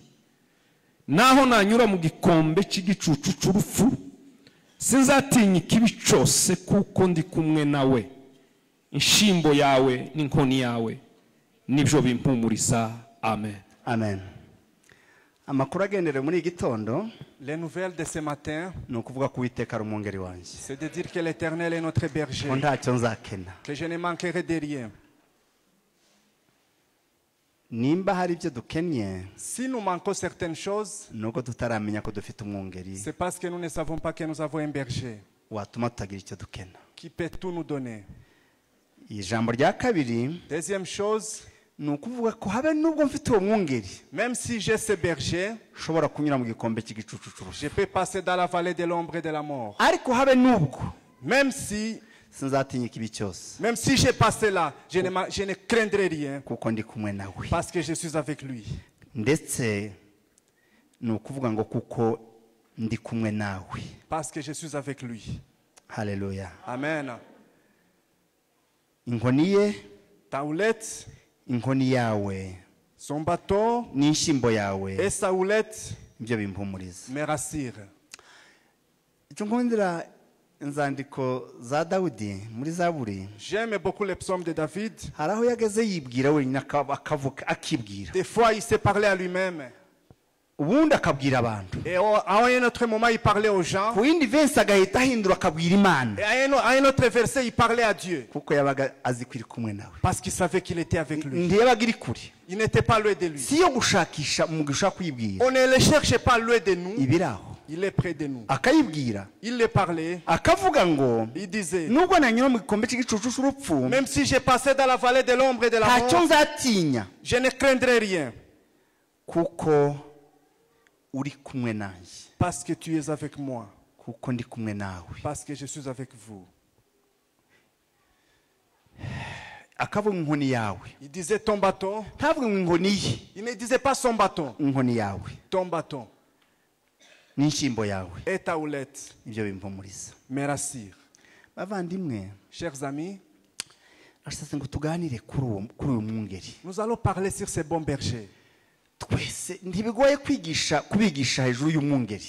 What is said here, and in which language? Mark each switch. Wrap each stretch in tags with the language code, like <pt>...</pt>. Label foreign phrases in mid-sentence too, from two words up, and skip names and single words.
<rw>Naho nanyura mu gikombe cy'igicucu c'urupfu, sinzatinya ikibi cyose, kuko ndi kumwe nawe. Inshimbo yawe n'inkoni yawe nibyo bimpumuriza. Amen. Amen. Amakuru agendere muri gitondo,</rw> <fr>Les nouvelles de ce matin,</fr> <rw>no kuvuga ku Uwiteka ari umwungeri wanjye,</rw> <fr>c'est de dire que l'Éternel est notre berger,</fr> <rw>ko ntacyo nzakena.</rw> <fr>que je ne manquerai de rien.</fr> <rw>Nimba hari ibyo dukennye,</rw> <fr>Si nous manquons certaines choses,</fr> <rw>nuko tutaramenya ko dufite umwungeri</rw> <fr>c'est parce que nous ne savons pas que nous avons un berger</fr> <rw>watuma tutagira icyo dukena.</rw> <fr>qui peut tout nous donner.</fr> <rw>Ijambo rya kabiri</rw> <fr>Deuxième chose,</fr> <rw>ni ukuvuga ko habe nubwo mfite uwo mwungeri,</rw> <fr>même si j'ai ce berger,</fr> <rw>ushobora kunyura mu gikombe cy'igicucu cy'urupfu,</rw> <fr>je peux passer dans la vallée de l'ombre et de la mort.</fr> <rw>ariko habe nubwo</rw> <fr>Même si</fr> <rw>sinzatinya ikibi cyose,</rw> <fr>j'ai passé là, je ne craindrai rien</fr> <rw>kuko ndi kumwe nawe.</rw> <fr>parce que je suis avec lui.</fr> <rw>Ndetse ni ukuvuga ngo kuko ndi kumwe nawe.</rw> <fr>Parce que je suis avec lui.</fr> <rw>Haleluya. Amen. Inkoni ye,</rw> <fr>Ta houlette,</fr> <rw>inkoni yawe</rw> <fr>son bâton</fr> <rw>n'inshyimbo yawe</rw> <fr>et sa houlette</fr> <rw>ibyo bimpumuriza.</rw> <fr>me rassurent.</fr> <rw>Icyo nkundira inzandiko za Dawudi muri Zaburi,</rw> <fr>J'aime beaucoup les psaumes de David.</fr> <rw>hari aho yageze yibwira wenyine akavuga akibwira,</rw> <fr>Des fois, il s'est parlé à lui-même.</fr> <rw>ubundi akabwira abantu.</rw> <fr>Et à un autre moment, il parlait aux gens.</fr> <rw>Ku yindi verse agahita ahindura akabwira Imana.</rw> <fr>Et à un autre verset, il parlait à Dieu.</fr> <rw>Kuko yabaga azi kwiri kumwe nawe.</rw> <fr>Parce qu'il savait qu'il était avec lui.</fr> <rw>Ntiyabaga iri kure.</rw> <fr>Il n'était pas loin de lui.</fr> <rw>Si yo gushakisha umugisha kwibwira.</rw> <fr>On ne le cherche pas loin de nous.</fr> <rw>Ibiraho.</rw> <fr>Il est près de nous.</fr> <rw>Akayibwira.</rw> <fr>Il le parlait.</fr> <rw>Akavuga ngo.</rw> <fr>Il disait.</fr> <rw>Nubwo nanyura mu gikombe cy'igicucu cy'urupfu.</rw> <fr>Même si j'ai passé dans la vallée de l'ombre et de la mort.</fr> <rw>Ntacyo nzatinya.</rw> <fr>Je ne craindrai rien.</fr> <rw>Kuko uri kumwe nanjye.</rw> <fr>Parce que tu es avec moi.</fr> <rw>Kuko ndi kumwe nawe.</rw> <fr>Parce que je suis avec vous.</fr> <rw>Akavuga inkoni yawe.</rw> <fr>Il disait ton bâton.</fr> <rw>Ntavuga inkoni ye.</rw> <fr>Il ne disait pas son bâton.</fr> <rw>Inkoni yawe.</rw> <fr>Ton bâton.</fr> <rw>N'inshyimbo yawe.</rw> <fr>Et ta houlette.</fr> <rw>Ibyo bimpumuriza.</rw> <fr>Me rassure.</fr> <rw>Bavandimwe.</rw> <fr>Chers amis.</fr> <rw>Ashaka ngo tuganire kuri uyu mwungeri.</rw> <fr>Nous allons parler sur ces bons bergers.</fr> <rw>Twese ntibigoye kubigisha hejuru y'umwungeri.</rw>